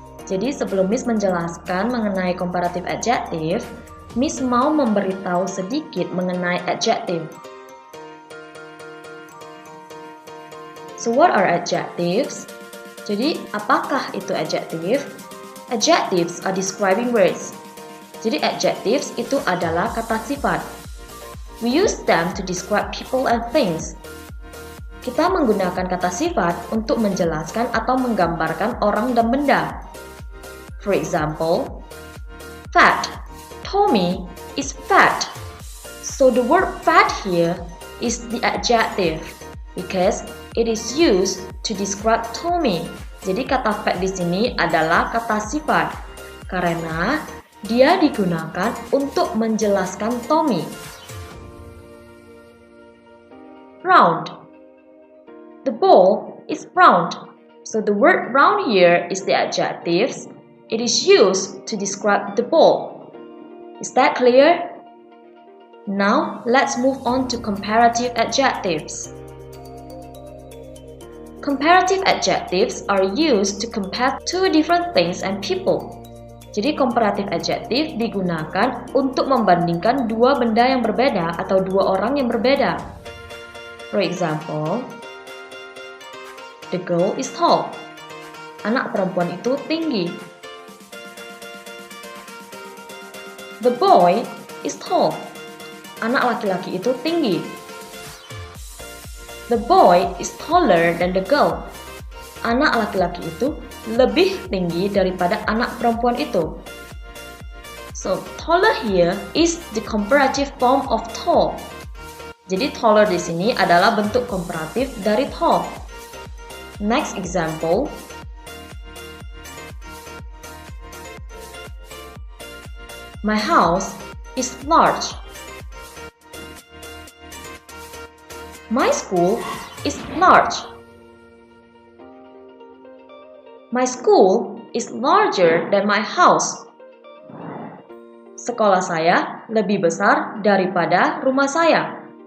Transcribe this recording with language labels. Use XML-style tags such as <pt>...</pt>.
<id>Jadi sebelum Miss menjelaskan mengenai comparative adjective, Miss mau memberitahu sedikit mengenai adjective.</id> <en>So what are adjectives?</en> <id>Jadi apakah itu adjective?</id> <en>Adjectives are describing words.</en> <id>Jadi adjectives itu adalah kata sifat.</id> <en>We use them to describe people and things.</en> <id>Kita menggunakan kata sifat untuk menjelaskan atau menggambarkan orang dan benda.</id> <en>For example, fat. Tommy is fat. So the word fat here is the adjective because it is used to describe Tommy.</en> <id>Jadi kata fat di sini adalah kata sifat karena dia digunakan untuk menjelaskan Tommy.</id> <en>Round. The ball is round. So the word round here is the adjective. It is used to describe the ball. Is that clear? Now let's move on to comparative adjectives. Comparative adjectives are used to compare two different things and people.</en> <id>Jadi comparative adjective digunakan untuk membandingkan dua benda yang berbeda atau dua orang yang berbeda.</id> <en>For example, the girl is tall.</en> <id>Anak perempuan itu tinggi.</id> <en>The boy is tall.</en> <id>Anak laki-laki itu tinggi.</id> <en>The boy is taller than the girl.</en> <id>Anak laki-laki itu lebih tinggi daripada anak perempuan itu.</id> <en>So, taller here is the comparative form of tall.</en> <id>Jadi taller di sini adalah bentuk komparatif dari tall.</id> <en>Next example. My house is large. My school is large. My school is larger than my house.</en> <id>Sekolah saya lebih besar daripada rumah saya.</id>